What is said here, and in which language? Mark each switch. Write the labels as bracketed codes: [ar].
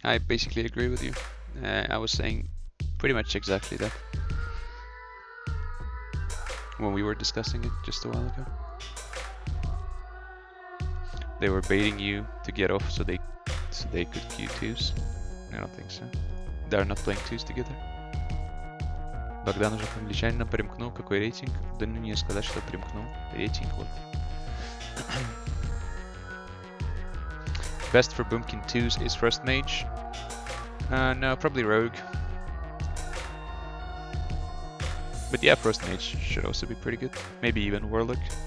[en] I basically agree with you. I was saying pretty much exactly that when we were discussing it just a while ago. They were baiting you to get off so they could queue twos. I don't think so. They're not playing twos together. [ru] Богдан уже англичанина примкнул. Какой рейтинг? Да ну не сказать, что примкнул. Рейтинг вот. [en] Best for Boomkin 2s is first mage. No, probably rogue. But yeah, first mage should also be pretty good. Maybe even warlock.